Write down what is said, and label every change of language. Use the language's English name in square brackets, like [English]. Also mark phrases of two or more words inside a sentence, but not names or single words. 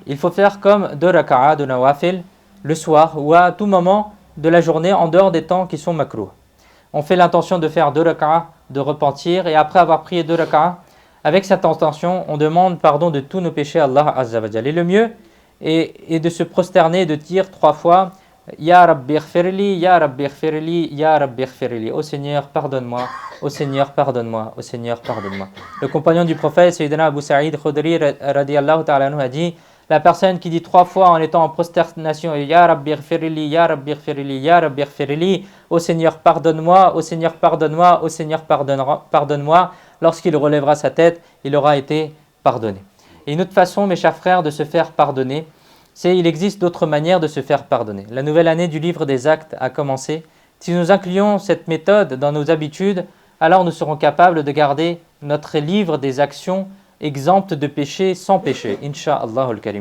[French] Il faut faire comme 2 raka'a de nawafil le soir ou à tout moment de la journée en dehors des temps qui sont makrouh. On fait l'intention de faire 2 raka'a de repentir et après avoir prié 2 raka'a, avec cette intention, on demande pardon de tous nos péchés à [Arabic] الله عز وجل. [French] Et le mieux est de se prosterner et de dire 3 fois [Arabic] يا ربي اغفر لي، يا ربي اغفر لي، يا ربي اغفر لي. [French] Ô Seigneur, pardonne-moi, ô Seigneur, pardonne-moi, ô Seigneur, pardonne-moi. Le compagnon du prophète, Sayyidina Abu Sa'id Khudri [Arabic] رضي الله تعالى عنه, [French] a dit la personne qui dit 3 fois en étant en prosternation [Arabic] يا ربي اغفر لي، يا ربي اغفر لي، يا ربي اغفر لي, [French] ô Seigneur, pardonne-moi, ô Seigneur, pardonne-moi, ô Seigneur, pardonne-moi. Lorsqu'il relèvera sa tête, il aura été pardonné. Et une autre façon, mes chers frères, de se faire pardonner, il existe d'autres manières de se faire pardonner. La nouvelle année du livre des actes a commencé. Si nous incluons cette méthode dans nos habitudes, alors nous serons capables de garder notre livre des actions exemptes de péché, sans péché, [Arabic] إن شاء الله الكريم.